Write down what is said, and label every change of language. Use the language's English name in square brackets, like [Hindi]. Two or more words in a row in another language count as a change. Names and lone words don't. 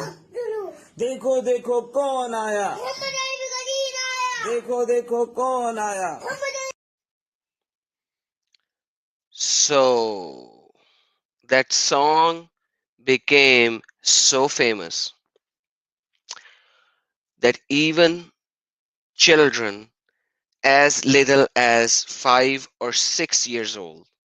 [Hindi] देखो देखो कौन आया, देखो देखो कौन आया. [English] So that song became so famous that even children as little as 5 or 6 years old,